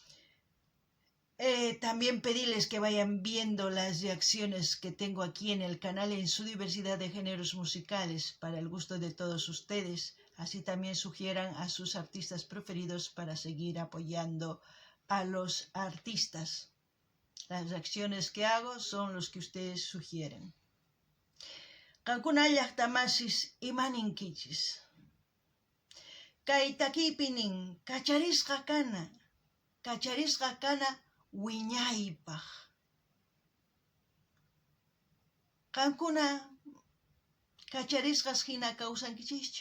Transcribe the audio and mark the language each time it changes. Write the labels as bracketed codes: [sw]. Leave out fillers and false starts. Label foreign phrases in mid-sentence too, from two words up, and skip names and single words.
[es] También pedirles que vayan viendo las reacciones que tengo aquí en el canal en su diversidad de géneros musicales para el gusto de todos ustedes. Así también sugieran a sus artistas preferidos para seguir apoyando a los artistas. Las reacciones que hago son los que ustedes sugieren. [qu] Kankuna llaqtamasis imaninkichis. Kay takipinin kacharisqa kana wiñaypaq. Qankuna kacharisqas hina kawsankichischu.